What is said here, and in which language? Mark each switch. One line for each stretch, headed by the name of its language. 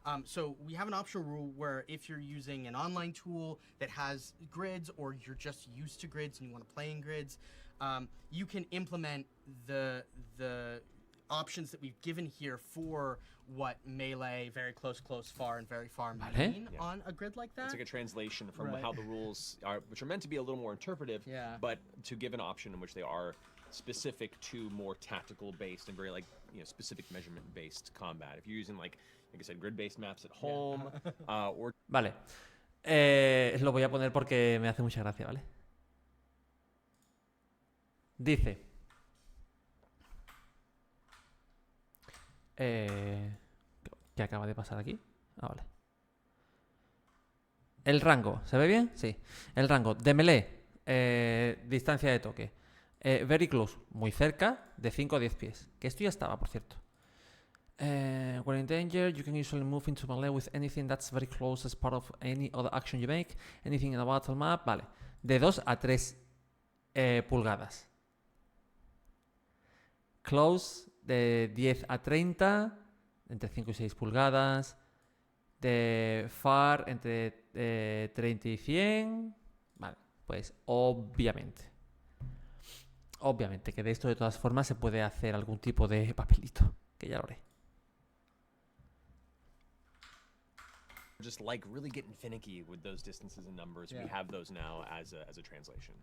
English: So we have an optional rule where if you're using an online tool that has grids, or you're just used to grids and you want to play in grids, you can implement the options that we've given here for what melee, very close, far, and very far mean on a grid like that. It's like a translation from how the rules are, which are meant to be a little more interpretive, but to give an option in which they are specific to more tactical based and very like specific measurement based combat. If you're using like I said, grid based maps at home, or
Spanish: Vale. Lo voy a poner porque me hace mucha gracia, ¿vale? Dice. ¿Qué acaba de pasar aquí? Vale. El rango, ¿se ve bien? Sí. El rango de melee, distancia de toque.
English: Very close,
Spanish: muy cerca, de 5 a 10 pies. Que esto ya estaba, por cierto.
English: When in danger, you can usually move into melee with anything that's very close as part of any other action you make. Anything in a battle map.
Spanish: Vale. De 2 a 3 pulgadas. Close, de 10 a 30, entre 5 y 6 pulgadas. De far, entre 30 y 100. Vale, pues obviamente que de esto de todas formas se puede hacer algún tipo de papelito, que ya lo haré.
English: just like really getting finicky with those distances and numbers. We have those now as a translation.